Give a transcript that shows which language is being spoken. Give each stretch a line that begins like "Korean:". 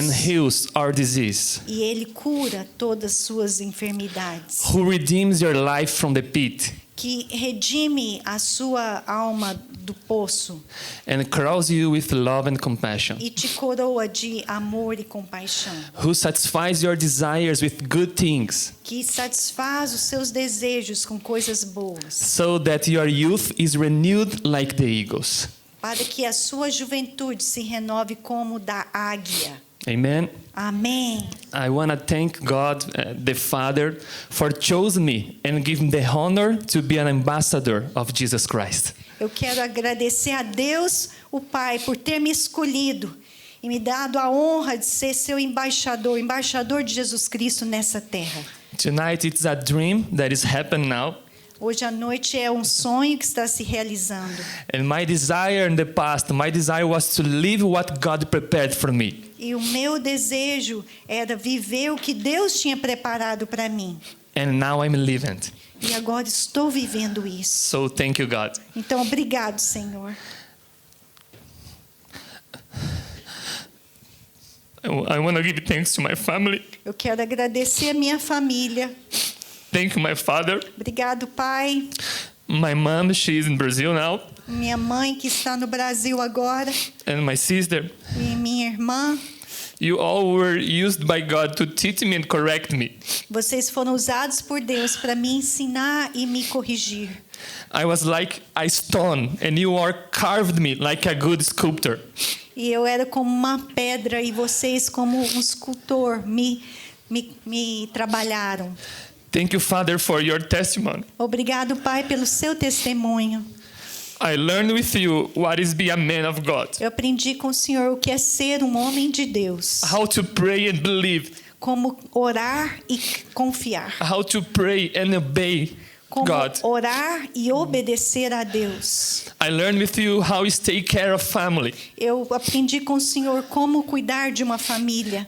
English: and heals our disease.
Portuguese: E Ele cura todas as suas enfermidades.
English: Who redeems your life from the pit
Portuguese: Que redime a sua alma do poço
English: and crowns you with love and compassion.
Portuguese: e te coroa de amor e compaixão.
English: Who satisfies your desires with good things,
Portuguese: Que satisfaz os seus desejos com coisas boas.
English: so that your youth is renewed like the eagles."
Portuguese: Para que a sua juventude se renove como da águia.
English: Amen.
Portuguese: Amém.
English: I want to thank God, the Father, for choosing me and giving the honor to be an ambassador of Jesus Christ.
Portuguese: Eu quero agradecer a Deus, o Pai, por ter me escolhido e me dado a honra de ser seu embaixador, embaixador de Jesus Cristo nessa terra.
English: Tonight it's a dream that is happening now,
Portuguese: Hoje à noite é um sonho que está se realizando.
English: and my desire in the past, my desire was to live what God prepared for me.
Portuguese: E o meu desejo era viver o que Deus tinha preparado para mim.
English: And now I'm living.
Portuguese: E agora estou vivendo isso.
English: So thank you, God.
Portuguese: Então, obrigado, Senhor.
English: I want to give thanks to my family.
Portuguese: Eu quero agradecer a minha família.
English: Thank you, my father.
Portuguese: Obrigado, Pai.
English: My mom, she's in Brazil now,
Portuguese: Minha mãe que está no Brasil agora.
English: and my sister.
Portuguese: E minha irmã.
English: You all were used by God to teach me and correct me.
Portuguese: Vocês foram usados por Deus para me ensinar e me corrigir.
English: I was like a stone, and you are carved me like a good sculptor.
Portuguese: E eu era como uma pedra e vocês como um escultor me trabalharam.
English: Thank you, Father, for your testimony.
Portuguese: Obrigado, Pai, pelo seu testemunho.
English: I learned with you what is be a man of God,
Portuguese: Eu aprendi com o Senhor o que é ser um homem de Deus.
English: how to pray and believe,
Portuguese: Como orar e confiar.
English: how to pray and obey
Portuguese: Como
English: God.
Portuguese: orar e obedecer a Deus.
English: I learned with you how to take care of family
Portuguese: Eu aprendi com o Senhor como cuidar de uma família